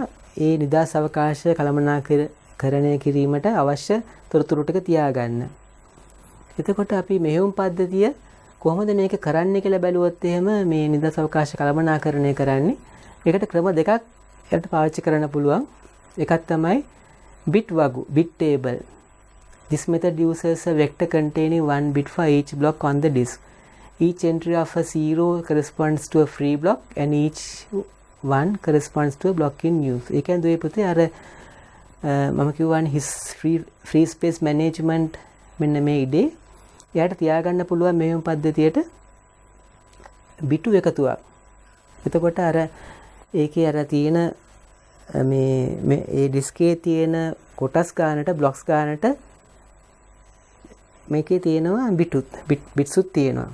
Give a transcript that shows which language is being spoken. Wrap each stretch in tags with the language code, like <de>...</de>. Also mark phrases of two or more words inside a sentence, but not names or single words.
<si>ඒ නිදාස් අවකාශ කළමනාකරණය කිරීමට අවශ්‍ය තොරතුරු ටික තියාගන්න. එතකොට අපි මෙහෙයුම් පද්ධතිය කොහොමද මේක කරන්නේ කියලා බැලුවොත් එහෙම මේ නිදාස් අවකාශ කළමනාකරණය කරන්නේ. ඒකට ක්‍රම දෙකක් යට පාවිච්චි කරන්න පුළුවන්. එකක් තමයි bit වගු,</si> <en>bit table. This method uses a vector containing one bit for each block on the disk. Each entry of a 0 corresponds to a free block and each one corresponds to a block in use.</en> <si>ඒ කියන්නේ දුවේ පුතේ අර මම කියවන්නේ</si> <en>his free space management</en> <si>මෙන්න මේ ඉඩේ එයාට තියාගන්න පුළුවන් මෙහෙම පද්ධතියට බිටු එකතුවක්. එතකොට අර ඒකේ අර තියෙන මේ ඒ ඩිස්කේ තියෙන කොටස් ගන්නට බ්ලොක්ස් ගන්නට මේකේ තියෙනවා බිට්සුත් තියෙනවා.</si>